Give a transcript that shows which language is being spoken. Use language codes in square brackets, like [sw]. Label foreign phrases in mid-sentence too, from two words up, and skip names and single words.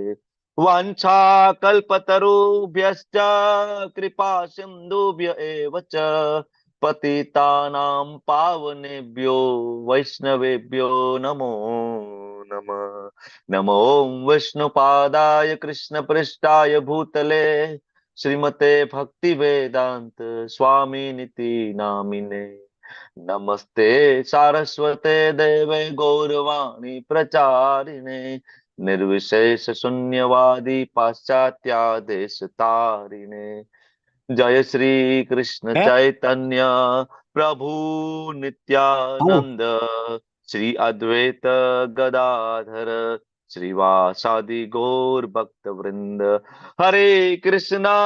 [sa] वाञ्छाकल्पतरुभ्यश्च कृपा सिन्धुभ्य एव च पतितानां पावनेभ्यो वैष्णवेभ्यो नमो नमः। नमो विष्णुपादाय कृष्णपृष्ठाय भूतले શ્રીમતે ભક્તિ વેદાંત સ્વામી નીતિ નામિને નમસ્તે સારસ્વતે દેવે ગૌરવાણી પ્રચારિણે નિર્વિશેષ શૂન્યવાદી પાશ્ચાત્યાદેશ તારિણે જય શ્રી કૃષ્ણ ચૈતન્ય પ્રભુ નિત્યાનંદ શ્રી અદ્વૈત ગદાધર શ્રીવાસાદિ ગૌર ભક્ત વૃંદ હરે કૃષ્ણ